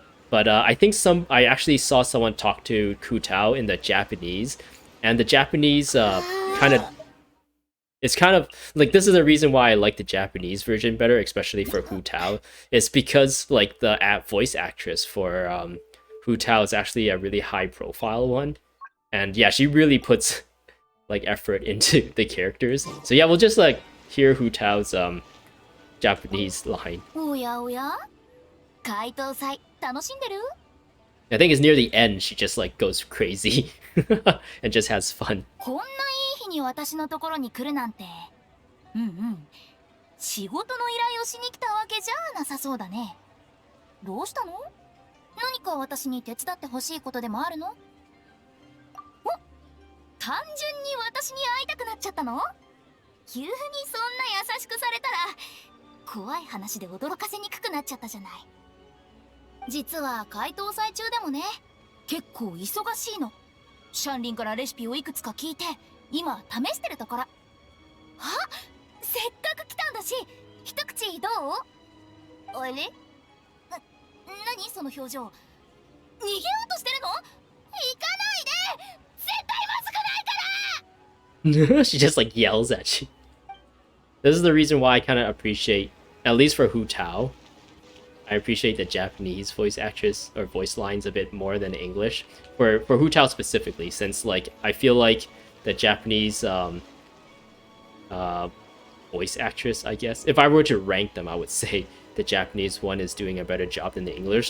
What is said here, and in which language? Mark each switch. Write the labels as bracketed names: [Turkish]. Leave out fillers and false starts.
[English] But I think I actually saw someone talk to Hu Tao in the Japanese, and the Japanese it's kind of like, this is the reason why I like the Japanese version better, especially for Hu Tao. It's because like the voice actress for Hu Tao is actually a really high profile one, and yeah, she really puts like effort into the characters. So yeah, we'll just like hear Hu Tao's Japanese line. [Japanese] おやおや解答祭楽しんでる [English] I think it's near the end. She just like goes crazy and just has fun. [Japanese] こんないい日に私のところに来るなんて。仕事の依頼をしに来たわけじゃなさそうだね。どうしたの？何か私に手伝ってほしいことでもあるの？お、単純に私に会いたくなっちゃったの？急にそんな優しくされたら怖い話で驚かせにくくなっちゃったじゃない。実は解答祭中でもね、結構忙しいの。シャンリンからレシピをいくつか聞いて今試してるところ。あ、せっかく来たんだし一口どう？あれ？何その表情？逃げようとしてるの？行かないで！絶対まずくないから！ [English] She just like yells at you. This is the reason why I kind of appreciate, at least for Hu Tao, I appreciate the Japanese voice actress or voice lines a bit more than English. For Hu Tao specifically, since like I feel like the Japanese voice actress, I guess, if I were to rank them, I would say the Japanese one is doing a better job than the English.